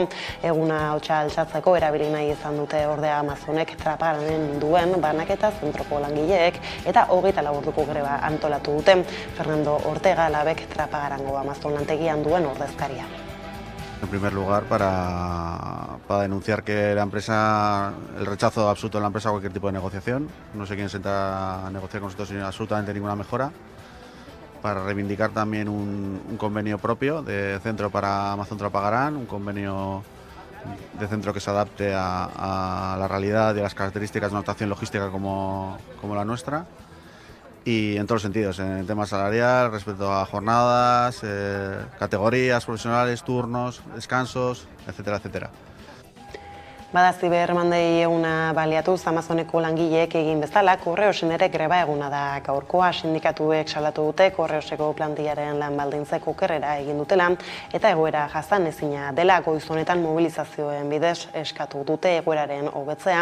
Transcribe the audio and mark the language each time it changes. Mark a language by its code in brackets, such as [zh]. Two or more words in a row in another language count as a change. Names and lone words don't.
[eu] Eguna hotsa altxatzeko erabili nahi izan dute ordea Amazonek Trapagaranen duen banaketa zentroko langileek eta 24 orduko greba antolatu dute. Fernando Ortega, Labek Trapagarango Amazon lantegian duen ordezkaria. [es] En primer lugar, para denunciar que el rechazo absoluto de la empresa a cualquier tipo de negociación. No se quieren sentar a negociar con nosotros sin absolutamente ninguna mejora. Para reivindicar también un convenio propio de centro para Amazon Trapagarán, un convenio de centro que se adapte a la realidad y a las características de una actuación logística como la nuestra. Y en todos los sentidos, en el tema salarial, respecto a jornadas, categorías profesionales, turnos, descansos, etcétera, etcétera. [eu] Bada Cyber Monday eguna baliatuz Amazoneko langileek egin bezala, Correosen ere greba eguna da gaurkoa. Sindikatuek salatu dute Correoseko plantillaren lan baldintzek okerrera egin dutela eta egoera jasanezina dela. Goiz honetan mobilizazioen bidez eskatu dute egoeraren hobetzea.